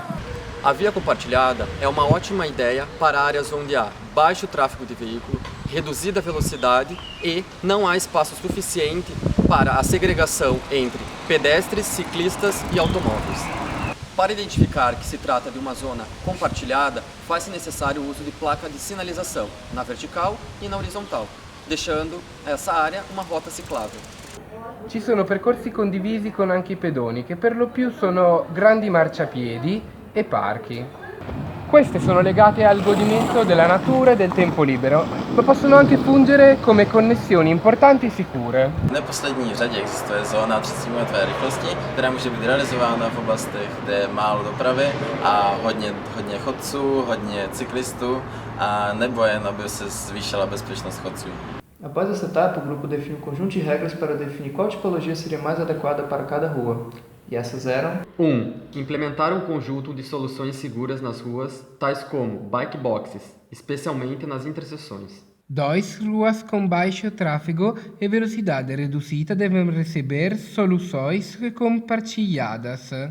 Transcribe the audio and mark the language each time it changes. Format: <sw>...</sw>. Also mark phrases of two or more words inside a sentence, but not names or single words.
<pt>A via compartilhada é uma ótima ideia para áreas onde há baixo tráfego de veículo, reduzida velocidade e não há espaço suficiente para a segregação entre pedestres, ciclistas e automóveis. Para identificar que se trata de uma zona compartilhada, faz-se necessário o uso de placa de sinalização na vertical e na horizontal, deixando essa área uma rota ciclável.</pt> <it>Ci sono percorsi condivisi con anche i pedoni, che per lo più sono grandi marciapiedi e parchi. Queste sono legate al godimento della natura e del tempo libero, ma possono anche fungere come connessioni importanti e sicure.</it> <cs>V neposlední řadě existuje zóna 30metrové rychlosti, která může být realizována v oblastech, kde je málo dopravy a hodně chodců, hodně cyklistů, a nebo jen aby se zvýšila bezpečnost chodců.</cs> <pt>Após essa etapa, o grupo define um conjunto de regras para definir qual tipologia seria mais adequada para cada rua. E essas eram: 1. Implementar um conjunto de soluções seguras nas ruas, tais como</pt> <en>bike boxes,</en> <pt>especialmente nas interseções. 2. Ruas com baixo tráfego e velocidade reduzida devem receber soluções compartilhadas.</pt>